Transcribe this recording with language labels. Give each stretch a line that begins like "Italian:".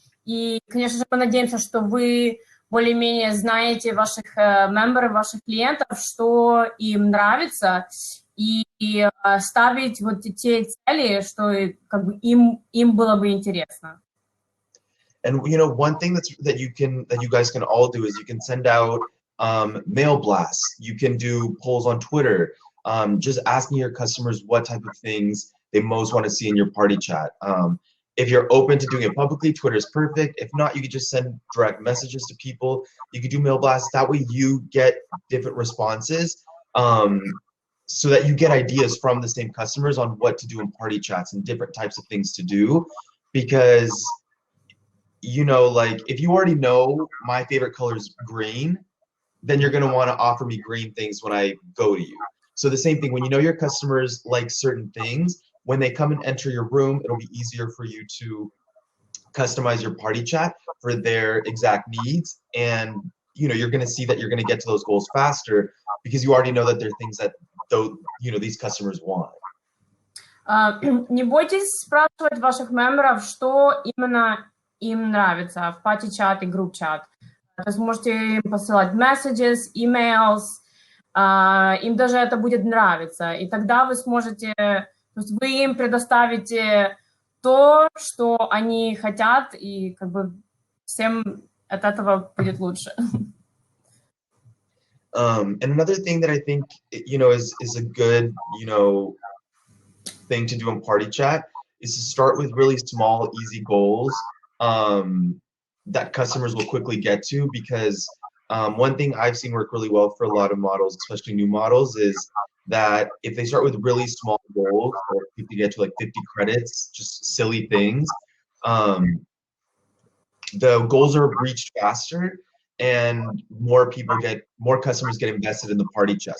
Russian: И, конечно же, мы надеемся, что вы более-менее знаете ваших мемберов, ваших клиентов, что им нравится, и ставить вот те цели, что как бы им было бы интересно.
English: And you know, one thing that you guys can all do is you can send out mail blasts. You can do polls on Twitter, just asking your customers what type of things they most want to see in your party chat. If you're open to doing it publicly, Twitter is perfect. If not, you could just send direct messages to people. You could do mail blasts. That way you get different responses, so that you get ideas from the same customers on what to do in party chats and different types of things to do. Because, you know, like, if you already know my favorite color is green, then you're going to want to offer me green things when I go to you. So the same thing, when you know your customers like certain things, when they come and enter your room, it'll be easier for you to customize your party chat for their exact needs. And, you know, you're going to see that you're going to get to those goals faster because you already know that there are things that, you know, these customers want.
Russian: Не бойтесь спрашивать ваших мемберов, что именно им нравится в пати-чат и групп-чат. То есть можете им посылать messages, emails, им даже это будет нравиться. И тогда вы сможете, то есть вы им предоставите то, что они хотят, и как бы всем от этого будет лучше.
English: And another thing that I think, you know, is a good, you know, thing to do in party chat is to start with really small, easy goals. that customers will quickly get to, because one thing I've seen work really well for a lot of models, especially new models, is that if they start with really small goals, or if they get to like 50 credits, just silly things, the goals are reached faster, and more customers get invested in the party chat.